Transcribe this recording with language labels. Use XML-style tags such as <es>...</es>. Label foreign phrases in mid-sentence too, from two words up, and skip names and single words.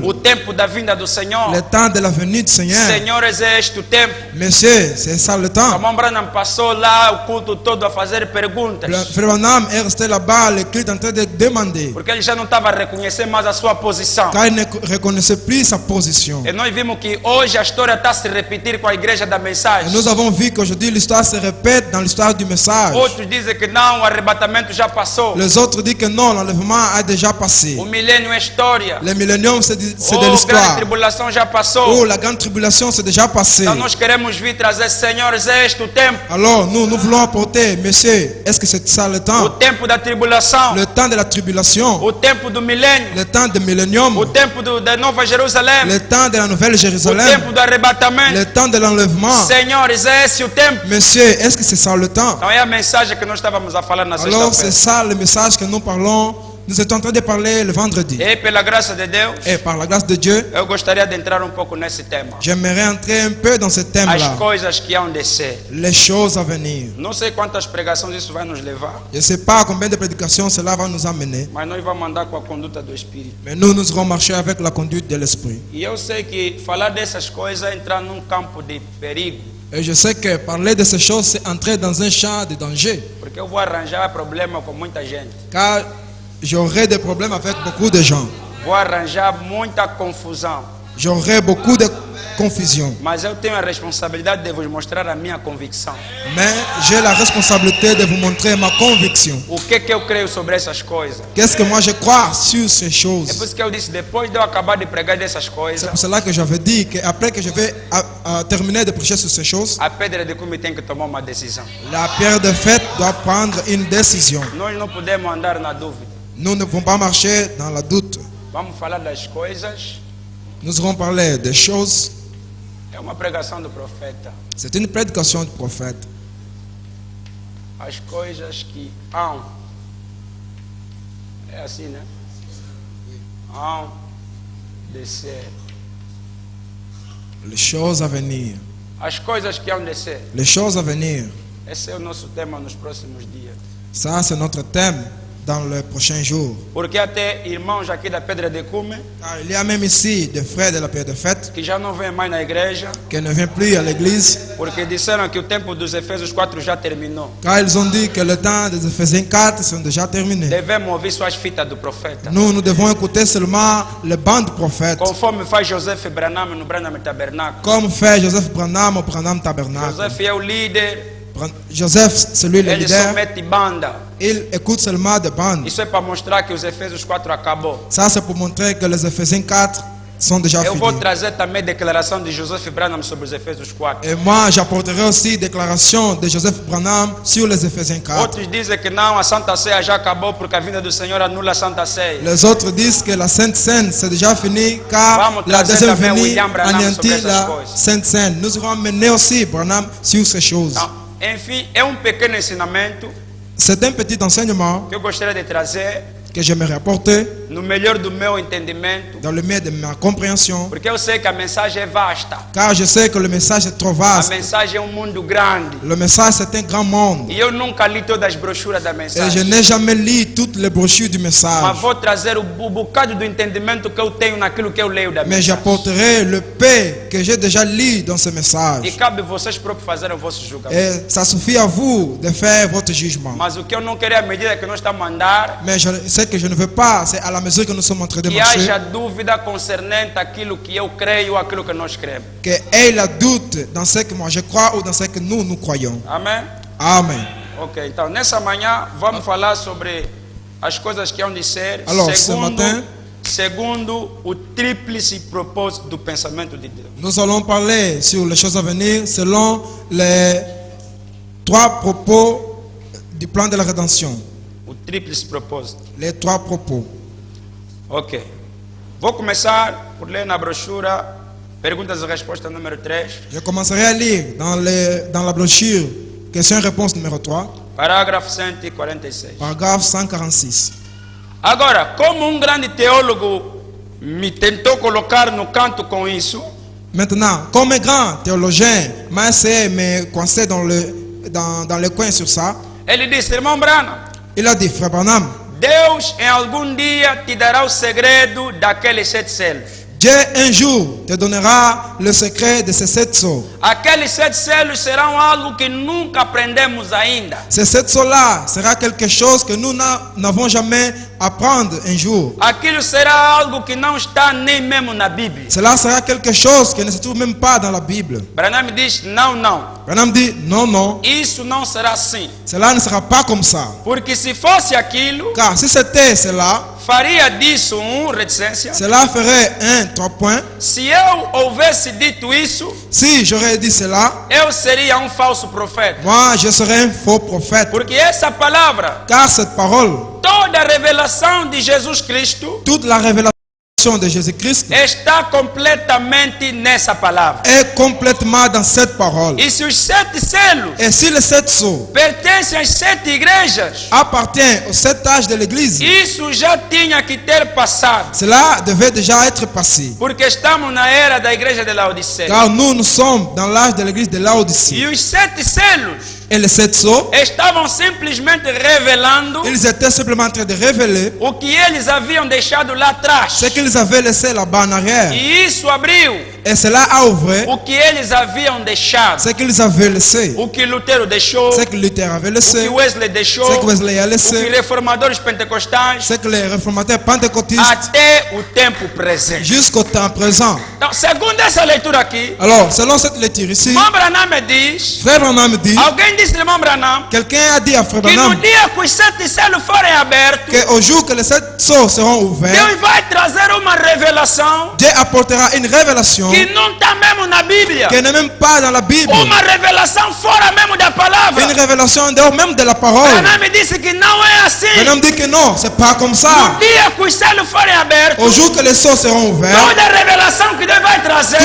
<pt>o tempo da vinda do Senhor.</pt> <fr>Le temps de la venue du Seigneur.</fr> <pt>Senhores, é este o tempo.</pt> <fr>Monsieur, c'est ça le temps.</fr> <pt>Irmão Branham passou lá o culto todo a fazer perguntas,</pt> <fr>Le frère Branham est resté là-bas, le culte en train de demander.</fr> <pt>porque ele já não estava a reconhecer mais a sua posição.</pt> <fr>Car il ne reconnaissait plus sa position.</fr> <pt>E nós vimos que hoje a história está a se repetir com a igreja da</pt> <fr>Et</fr> <pt>mensagem.</pt> <fr>nous avons vu qu'aujourd'hui l'histoire se répète dans l'histoire du message.</fr> <pt>Outros dizem que não, o arrebatamento já passou.</pt> <fr>Les autres disent que non, l'enlèvement a déjà passé.</fr> <pt>O milênio é história.</pt> <fr>Le millénium, c'est de</fr> <pt>A grande</pt> <fr>l'histoire.</fr> <pt>tribulação já</pt> <fr>Oh,</fr> <pt>passou.</pt> <fr>la grande tribulation, c'est déjà passé.</fr> <pt>Então nós queremos vir trazer, senhores, é este o tempo.</pt> <fr>Alors, nous voulons apporter, monsieur, est-ce que c'est ça le</fr> <pt>O</pt> <fr>temps?</fr> <pt>tempo da tribulação.</pt> <fr>Le temps de la tribulation,</fr> <pt>O tempo do milênio.</pt> <fr>le temps de</fr> <pt>O</pt> <fr>millénium,</fr> <pt>tempo da Nova Jerusalém.</pt> <fr>le temps de la Nouvelle</fr> <pt>O</pt> <fr>Jérusalem,</fr> <pt>tempo do arrebatamento.</pt> <fr>le temps de l'enlèvement.</fr> <pt>Senhores, é esse o tempo.</pt> <fr>Monsieur, est-ce que c'est ça le temps?</fr> <pt>Então é a mensagem que nós estávamos a falar na</pt> <fr>Alors, c'est</fr> <pt>sexta-feira.</pt> <fr>ça le message que nous parlons. Nous étions en train de parler le vendredi.</fr> <pt>E pela graça de Deus,</pt> <fr>Et par la grâce de Dieu,</fr> <pt>eu gostaria de entrar pouco nesse tema.</pt> <fr>j'aimerais entrer un peu dans ce</fr> <pt>As</pt> <fr>thème-là.</fr> <pt>coisas que hão de ser.</pt> <fr>Les choses à venir.</fr> <pt>Não sei quantas pregações isso vai nos levar,</pt> <fr>Je ne sais pas combien de prédications cela va nous amener.</fr> <pt>mas nós vamos andar com a conduta do Espírito.</pt> <fr>Mais nous allons marcher avec la conduite de l'Esprit.</fr> <pt>E eu sei que falar dessas coisas é entrar num campo de perigo,</pt> <fr>Et je sais que parler de ces choses, c'est entrer dans un champ de danger.</fr> <pt>porque eu vou arranjar problema com muita gente.</pt> <fr>Car j'aurai des problèmes avec beaucoup de gens.</fr> <pt>Vou arranjar muita confusão.</pt> <fr>J'aurai beaucoup de confusion.</fr> <pt>Mas eu tenho a responsabilidade de vos mostrar a minha convicção.</pt> <fr>Mais j'ai la responsabilité de vous montrer ma conviction.</fr> <pt>O que eu creio sobre essas coisas.</pt> <fr>Qu'est-ce que moi je crois sur ces</fr> <pt>É</pt> <fr>choses?</fr> <pt>por isso que eu disse, depois de eu acabar de pregar dessas</pt> <fr>C'est</fr> <pt>coisas,</pt> <fr>pour cela que j'avais dit qu'après que je vais terminer de prêcher sur ces choses,</fr> <pt>a pedra de cume tem que tomar uma decisão.</pt> <fr>la pierre de fête doit prendre une décision.</fr> <pt>Nós não podemos andar na dúvida.</pt> <fr>Nous ne pouvons pas marcher dans la doute.</fr> <pt>Vamos falar das coisas.</pt> <fr>Nous allons parler des choses.</fr> <pt>É uma pregação do profeta.</pt> <fr>C'est une prédication du prophète.</fr> <pt>As coisas que hão. É assim, né? Hão de ser.</pt> <fr>Les choses à venir.</fr> <pt>As coisas que hão de ser.</pt> <fr>Les choses à venir.</fr> <pt>Esse é o nosso tema nos próximos dias.</pt> <fr>Ça, c'est notre thème dans les prochains jours.</fr> <pt>Porque até irmãos aqui da Pedra de Cume,</pt> <fr>Car il y a même ici des frères de la pierre de fête</fr> <pt>que já não vêm mais na igreja,</pt> <fr>qui ne viennent plus à l'église.</fr> <pt>porque disseram que o tempo dos Efésios 4 já terminou.</pt> <fr>Car ils ont dit que le temps des Éphésiens 4 sont déjà terminés.</fr> <pt>Devemos ouvir suas fitas do profeta.</pt> <fr>Nous devons écouter seulement les bandes prophètes.</fr> <pt>Conforme faz Joseph Branham no Branham Tabernáculo.</pt> <fr>Comme fait Joseph Branham au Branham Tabernacle.</fr> <pt>Joseph é o líder,</pt> <fr>Joseph, c'est lui le</fr> <pt>ele</pt> <fr>leader.</fr> <pt>só mete banda.</pt> <fr>Il écoute seulement des bandes.</fr> <pt>Isso é para mostrar que os Efésios 4 acabou.</pt> <fr>Ça, c'est pour montrer que les Éphésiens 4 sont déjà</fr> <pt>Eu vou</pt> <fr>finis.</fr> <pt>trazer também declaração de Joseph Branham sobre os Efésios 4.</pt> <fr>Et moi, j'apporterai aussi déclaration de Joseph Branham sur les Éphésiens 4.</fr> <pt>Outros dizem que não, a Santa Ceia já acabou porque a vinda do Senhor anula a Santa Ceia.</pt> <fr>Les autres disent que la Sainte Seine, c'est déjà fini car</fr> <pt>Vamos</pt> <fr>la</fr> <pt>trazer</pt> <fr>deuxième</fr> <pt>também</pt> <fr>venue</fr> <pt>William Branham sobre</pt> <fr>anéantit</fr> <pt>essas</pt> <fr>la</fr> <pt>coisas.</pt> <fr>Sainte Seine. Nous allons mener aussi Branham sur ces choses.</fr> <pt>Então, enfim, é pequeno ensinamento</pt> <fr>C'est un petit enseignement</fr> <pt>que eu gostaria de trazer</pt> <fr>que j'aimerais apporter</fr> <pt>no melhor do meu entendimento,</pt> <fr>dans le meilleur de ma compréhension.</fr> <pt>porque eu sei que a mensagem é vasta.</pt> <fr>Car je sais que le message est trop</fr> <pt>A</pt> <fr>vaste.</fr> <pt>mensagem é mundo grande.</pt> <fr>Le message, c'est un grand monde.</fr> <pt>E eu nunca li todas as brochuras da</pt> <fr>Et je</fr> <pt>mensagem.</pt> <fr>n'ai jamais lu toutes les brochures du</fr> <pt>Mas</pt> <fr>message.</fr> <pt>vou trazer o bocado do entendimento que eu tenho naquilo que eu leio da</pt> <fr>Mais</fr> <pt>mensagem.</pt> <fr>j'apporterai le paix que j'ai déjà lu dans ce</fr> <pt>E</pt> <fr>message.</fr> <pt>cabe vocês próprios fazerem o vosso julgamento.</pt> <fr>Et ça suffit à vous de faire votre jugement.</fr> <pt>Mas o que eu não queria à medida que nós estamos a andar,</pt> <fr>Mais ce que je ne veux pas, c'est à la mesure que nous sommes en train de</fr> <pt>que</pt> <fr>marcher,</fr> <pt>haja dúvida concernente aquilo que eu creio ou aquilo que nós cremos.</pt> <fr>que ait la doute dans ce que moi je crois ou dans ce que nous croyons.</fr> <pt>Amém?</pt> <fr>Amen.</fr> <pt>Ok, então nessa manhã vamos falar sobre as coisas que hão de ser</pt> <fr>Alors, ce matin,</fr> <pt>segundo o tríplice propósito do pensamento de Deus.</pt> <fr>nous allons parler sur les choses à venir selon les 3 propos du plan de la rédemption.</fr> <pt>O tríplice propósito.</pt> <fr>Les 3 propos.</fr> <pt>Ok. Vou começar por ler na brochura perguntas e respostas número 3.</pt> <fr>Je commencerai à lire dans la brochure question et réponse numéro 3,</fr> <pt>Parágrafo 146.</pt> <fr>paragraphe 146.</fr> <pt>Agora, como grande teólogo me tentou colocar no canto com isso,</pt> <fr>Maintenant, comme un grand théologien m'a essayé de me coincer dans le coin sur ça,</fr> <pt>ele disse: irmão Branham,</pt> <fr>il a dit, frère Branham,</fr> <pt>Deus em algum dia te dará o segredo daqueles 7 selos.</pt> <fr>Dieu un jour te donnera le secret de ces 7 sceaux.</fr> <pt>Aqueles 7 selos serão algo que nunca aprendemos ainda.</pt> <fr>Ces 7 sceaux-là sera quelque chose que nous n'avons jamais apprendre un jour.</fr> <pt>Aquilo será algo que não está nem mesmo na Bíblia.</pt> <fr>Cela sera quelque chose qui ne se trouve même pas dans la Bible.</fr> <pt>Branham diz: não, não.</pt> <fr>Branham dit, non, non,</fr> <pt>Isso não será assim.</pt> <fr>cela ne sera pas comme ça.</fr> <pt>Porque se fosse aquilo,</pt> <fr>Car si c'était cela,</fr> <pt>faria disso reticência.</pt> <fr>cela ferait 3 points.</fr> <pt>Se eu houvesse dito isso,</pt> <fr>Si j'aurais dit cela,</fr> <pt>eu seria falso profeta.</pt> <fr>moi je serais un faux prophète.</fr> <pt>Porque essa palavra,</pt> <fr>Car cette parole,</fr> <pt>toda a revelação de Jesus Cristo,</pt> <fr>toute la révélation de Jésus-Christ</fr> <pt>está completamente nessa palavra.</pt> <fr>est complètement dans cette parole.</fr> <pt>E se os 7 selos</pt> <fr>Et si les 7 sceaux</fr> <pt>pertencem às 7 igrejas,</pt> <fr>appartiennent aux 7 âges de l'Église,</fr> <pt>isso já tinha que ter passado.</pt> <fr>cela devait déjà être passé.</fr> <pt>Porque estamos na era da igreja de Laodiceia.</pt> <fr>Car nous sommes dans l'âge de l'Église de Laodicée.</fr> <pt>E os 7 selos</pt> <fr>Et les 7 sceaux,</fr> <pt>estavam simplesmente revelando</pt> <fr>ils étaient simplement en train de révéler</fr> <pt>o que eles haviam deixado lá atrás.</pt> <fr>ce qu'ils avaient laissé là-bas en arrière.</fr> <pt>E isso abriu</pt> <fr>Et cela a ouvert</fr> <pt>o que eles haviam deixado.</pt> <fr>ce qu'ils avaient laissé.</fr> <pt>O que Lutero deixou,</pt> <fr>Ce que Luther avait</fr> <pt>o que</pt> <fr>laissé,</fr> <pt>Wesley deixou,</pt> <fr>ce que Wesley a</fr> <pt>o que</pt> <fr>laissé,</fr> <pt>reformadores pentecostais,</pt> <fr>ce que les réformateurs pentecôtistes</fr> <pt>até o tempo presente.</pt> <fr>jusqu'au temps présent.</fr> <pt>Então, segundo essa leitura aqui,</pt> <fr>Alors, selon cette lecture ici,</fr> <pt>irmão Branham diz,</pt> <fr>Frère Branham dit,</fr> <pt>alguém disse, irmão Branham,</pt> <fr>quelqu'un a dit à Frère</fr> <pt>que no</pt> <fr>Branham</fr> <pt>dia que os 7 selos forem abertos,</pt> <fr>qu'au jour que les 7 sceaux seront ouverts,</fr> <pt>Deus vai trazer uma revelação</pt> <fr>Dieu apportera une révélation</fr> <pt>que não está mesmo na Bíblia.</pt> <fr>qui n'est même pas dans la Bible.</fr> <pt>Uma revelação fora mesmo da palavra.</pt> <fr>Une révélation en dehors même de la parole.</fr> <pt>Branham disse que não é assim.</pt> <fr>Branham dit que non, c'est pas comme</fr> <pt>No</pt> <fr>ça.</fr> <pt>dia que os selos forem abertos,</pt> <fr>Au jour que les sceaux seront ouverts,</fr> <pt>toda a revelação que Deus vai trazer</pt>